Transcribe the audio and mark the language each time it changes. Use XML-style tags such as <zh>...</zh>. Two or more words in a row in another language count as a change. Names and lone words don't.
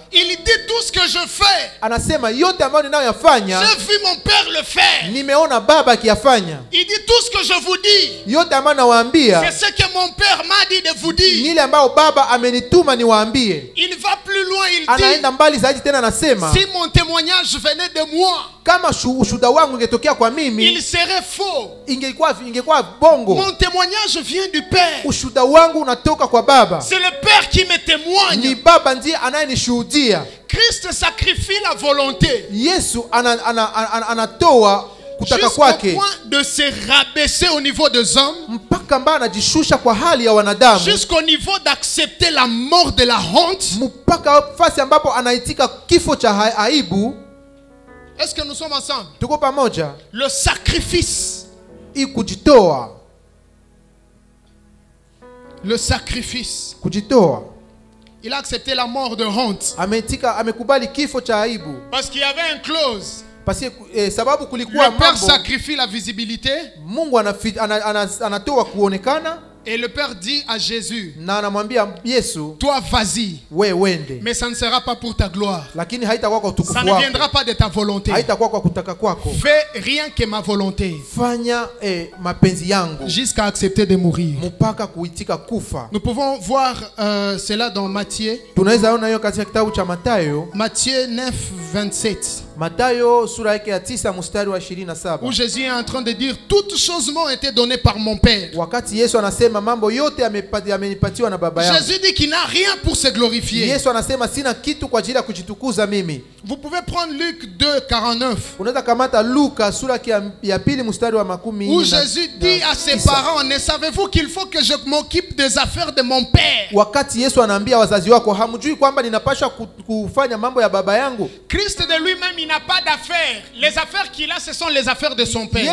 <fr>Il dit tout ce que je fais.</fr> <sw>Anasema yote ambayo ninayoyafanya.</sw> <fr>J'ai vu mon Père le faire.</fr> <sw>Nimeona baba akiyafanya.</sw> <fr>Il dit tout ce que je vous dis.</fr> <sw>Yote ambayo nawaambia.</sw> <fr>C'est ce que mon Père m'a dit de vous dire.</fr> <sw>Nile ambayo baba amenituma niwaambie.</sw> <fr>Il va plus loin, il dit.</fr> <sw>Anaenda mbali zaidi tena anasema.</sw> <fr>Si mon témoignage venait de moi,</fr> <sw>kama ushuhuda wangu ingetokea kwa mimi,</sw> <fr>il serait faux.</fr> <sw>Ingekuwa bongo.</sw> <fr>Mon témoignage vient du Père.</fr> <sw>Ushuhuda wangu unatoka kwa baba.</sw> <fr>C'est le Père qui me témoigne.</fr> <sw>Ni baba ndiye anayenishuhudia.</sw> <fr>Christ sacrifie la volonté.</fr> <sw>Yesu anatoa kutaka kwake.</sw> <fr>Jusqu'au point de se rabaisser au niveau des hommes.</fr> <sw>Mpaka mbana anajishusha kwa hali ya wanadamu.</sw> <fr>Jusqu'au niveau d'accepter la mort de la honte.</fr> <sw>Mpaka fasi ambapo anaitika kifo cha aibu.</sw> <fr>Est-ce que nous sommes ensemble?</fr> <sw>Tuko pamoja.</sw> <fr>Le sacrifice.</fr> <sw>Kujitoa.</sw> <fr>Le sacrifice.</fr> <sw>Kujitoa.</sw> <fr>Il a accepté la mort de honte.</fr> <sw>Amekubali kifo cha aibu.</sw> <fr>Parce qu'il y avait une clause.</fr> <sw>Sababu kulikuwa</sw> <fr>le Père sacrifie la visibilité.</fr> <sw>Mungu anatoa kuonekana.</sw> <fr>Et le Père dit à Jésus,</fr> <sw>na anamwambia Yesu,</sw> <fr>toi vas-y.</fr> <sw>Wende.</sw> <fr>Mais ça ne sera pas pour ta gloire.</fr> <sw>Lakini haitakuwa kwa utukufu wako.</sw> <fr>Ça ne viendra pas de ta volonté.</fr> <sw>Haitakuwa kwa kutaka kwako.</sw> <fr>Fais rien que ma volonté.</fr> <sw>Fanya mapenzi yangu.</sw> <fr>Jusqu'à accepter de mourir.</fr> <sw>Mpaka kuitika kufa.</sw> <fr>Nous pouvons voir cela dans Matthieu.</fr> <sw>Tunaweza ona hiyo katika kitabu cha Mathayo.</sw> <fr>Matthieu 9:27.</fr> <sw>Mathayo sura yake ya 9 mstari wa 27.</sw> <fr>Où Jésus est en train de dire toutes choses m'ont été données par mon Père.</fr> <sw>Wakati Yesu anasema mambo yote amenipatiwa na baba yangu.</sw> <fr>Jésus dit qu'il n'a rien pour se glorifier.</fr> <sw>Yesu anasema sina kitu kwa ajili ya kujitukuza mimi.</sw> <fr>Vous pouvez prendre Luc 2:49.</fr> <sw>Unaweza kamata Luka sura ya 2 mstari wa 10.</sw> <fr>Où Jésus dit à ses parents, ne savez-vous qu'il faut que je m'occupe des affaires de mon Père?</fr> <sw>Wakati Yesu anaambia wazazi wako, hamjui kwamba ninapaswa kufanya mambo ya baba yangu?</sw> <fr>Christ de lui-même, il n'a pas d'affaires. Les affaires qu'il a, ce sont les affaires de son Père.</fr>